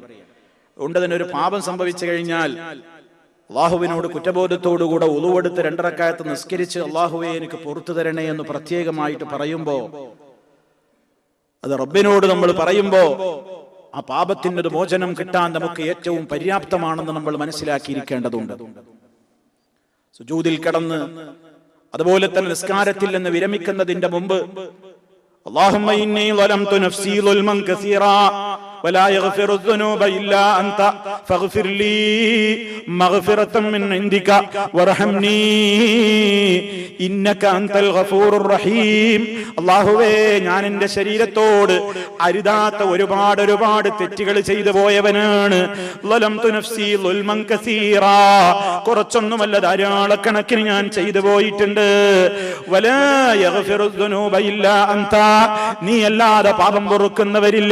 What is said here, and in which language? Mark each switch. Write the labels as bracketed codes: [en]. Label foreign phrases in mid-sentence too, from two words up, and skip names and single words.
[ml] അതുകൊണ്ട് തന്നെ ഒരു പാപം സംഭവിച്ചു കഴിഞ്ഞാൽ അല്ലാഹുവിനോട് കുറ്റബോധത്തോടുകൂടെ ഉളുവെടുത്ത് 2 റക്അത്ത് നിസ്കരിച്ച് അല്ലാഹുവേ എനിക്ക് പുറത്തു തരണേ എന്ന് പ്രത്യേകമായിട്ട് പറയുമ്പോ, അത് റബ്ബിനോട് നമ്മൾ പറയുമ്പോ ആ പാപത്തിന്റെ ഒരു മോചനം കിട്ടാൻ നമുക്ക് ഏറ്റവും പര്യാപ്തമാണെന്ന് നമ്മൾ മനസ്സിലാക്കിയിരിക്കേണ്ടതുണ്ട്. സുജൂദിൽ കിടന്ന് അതുപോലെ തന്നെ നിസ്കാരത്തിൽ നിന്ന് വിരമിക്കുന്നതിന്റെ മുമ്പ് [ar] اللهم إني ظلمت نفسي ظلما كثيرا ولا يغفر الذنوب إلا أنت فاغفر لي مغفرة من عندك وارحمني إنك أنت الغفور الرحيم. [ml] അല്ലാഹുവേ, ഞാൻ എൻ്റെ ശരീരത്തോട് അരുതാത്ത ഒരുപാട് തെറ്റുകൾ ചെയ്തു പോയവനാണ്. [ar] ظلمت نفسي ظلما كثيرا, [ml] കുറച്ചൊന്നുമല്ല ധാരാളക്കണക്കിന് ഞാൻ ചെയ്തു പോയിട്ടുണ്ട്. [ar] ولا يغفر الذنوب إلا أنت, [ml] നീ അല്ലാതെ പാപം പൊറുക്കുന്നവരില്ല.